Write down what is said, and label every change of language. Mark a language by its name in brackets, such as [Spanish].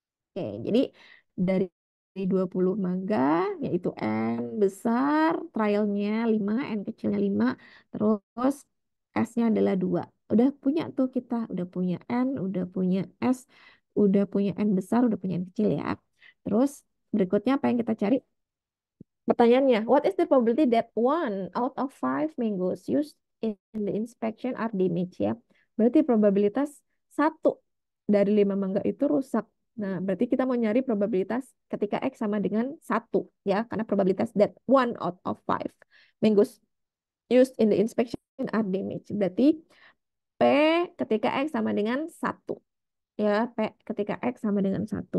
[Indonesian] Oke, jadi dari 20 mangga yaitu N besar, trialnya 5, N kecilnya 5, terus S-nya adalah 2. Udah punya tuh kita, udah punya N, udah punya S, udah punya N besar, udah punya N kecil ya. Terus berikutnya apa yang kita cari? Pertanyaannya, [English] what is the probability that 1 out of 5 mangoes used in the inspection are damaged ya? [Indonesian] Berarti probabilitas 1 dari 5 mangga itu rusak. Nah, berarti kita mau nyari probabilitas ketika X sama dengan 1 ya, karena probabilitas [English] that 1 out of 5 mangoes used in the inspection are damaged. [Indonesian] Berarti P ketika X sama dengan 1 ya, P ketika X sama dengan 1.